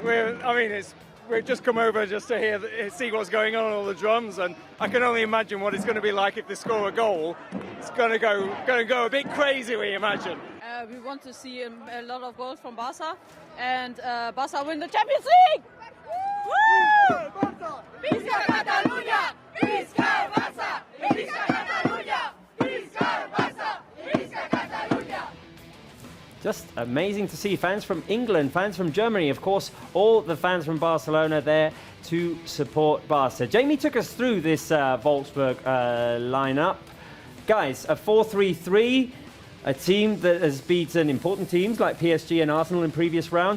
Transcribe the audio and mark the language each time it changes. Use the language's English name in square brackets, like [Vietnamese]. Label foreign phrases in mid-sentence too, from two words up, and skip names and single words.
[English] We've just come over just to see what's going on all the drums, and I can only imagine what it's going to be like if they score a goal. It's going to go a bit crazy, we imagine. We want to see a lot of goals from Barca, and Barca win the Champions League! [Catalan] Woo! Visca Catalunya! Visca Barca! Visca Catalunya! Visca Barca! Visca Catalunya! [English] Just amazing to see fans from England, fans from Germany, of course, all the fans from Barcelona there to support Barca. Jamie took us through this Wolfsburg lineup. Guys, a 4-3-3, a team that has beaten important teams like PSG and Arsenal in previous rounds.